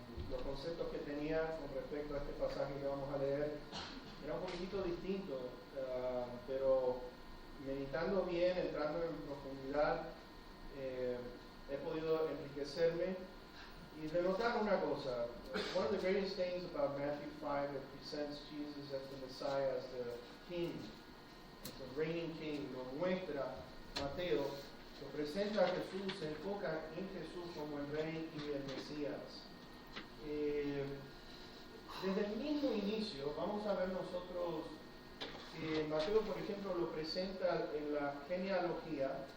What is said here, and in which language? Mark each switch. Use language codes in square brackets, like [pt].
[es] Los conceptos que tenía con respecto a este pasaje que vamos a leer era un poquito distinto, pero meditando bien, entrando en profundidad, he podido enriquecerme y denotar una cosa. [en] One of the greatest things about Matthew 5, it presents Jesus as the Messiah, as the King, as the reigning King. [es] Lo muestra Mateo, lo presenta a Jesús, se enfoca en Jesús como el Rey y el Mesías. Desde el mismo inicio, vamos a ver nosotros que Mateo, por ejemplo, lo presenta en la genealogía.